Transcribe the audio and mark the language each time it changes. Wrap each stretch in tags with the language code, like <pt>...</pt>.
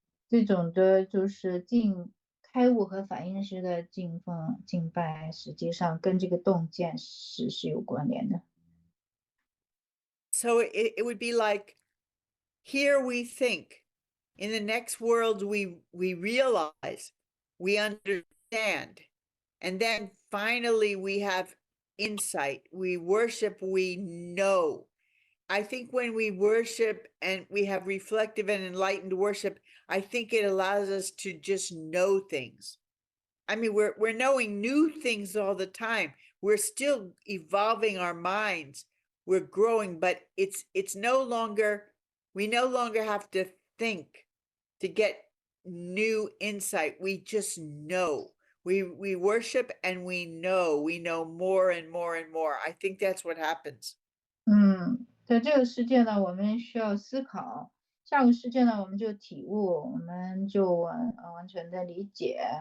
<zh>这种的就是开悟和反应式的敬奉敬拜，实际上跟这个洞见是有关联的。</zh> <en>So it would be like, here we think, in the next world we realize, we understand, and then finally we have insight. We worship, we know. I think when we worship and we have reflective and enlightened worship, I think it allows us to just know things. I mean, we're knowing new things all the time. We're still evolving our minds. We're growing, but it's no longer, we no longer have to think to get new insight. We just know. We worship and we know more and more and more. I think that's what happens.</en> <zh>在这个世界呢，我们需要思考；下个世界呢，我们就体悟，我们就完全的理解。</zh>